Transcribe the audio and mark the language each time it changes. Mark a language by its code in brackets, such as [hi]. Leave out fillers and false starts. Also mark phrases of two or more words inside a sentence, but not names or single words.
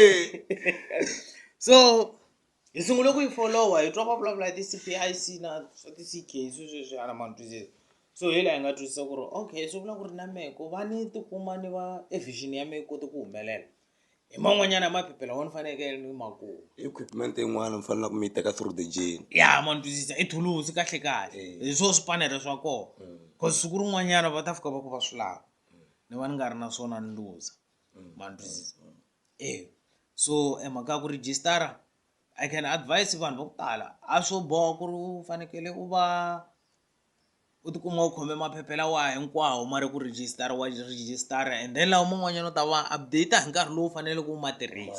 [ts] So hi sungule ku yi follow hi twa va vulavula hi ti-CPIC na swa ti-CK sweswi ana ma ni twisisa. So hi laha hi nga twisisa ku ri okay swi vula ku ri na mehe ku va ni tikuma ni va vision ya mehe yi koti ku humelela hi man'wanyana maphephe lawa ni fanekele ni ma kuma. equipment yin'wana mi fanele ku mi yi teka [en] through the journey. [ts] Ya ma ni twisisa i thulusi kahle hi swona swipanere swa kona cause siku rin'wanyana va ta fika va ku va swi lava ni va ni nga ri na swona ni luza ma ni twisisa. So mhaka ya ku registara [en] I can advise [ts] vanhu va ku tala a swo boha ku ri u fanekele u va u tikuma u khome maphephe lawa hinkwawo ma ri ku registara wa registara [en] and then [ts] lawa man'wanyana u ta va update hi nkarhi lowu fanele ku ma tirhisa.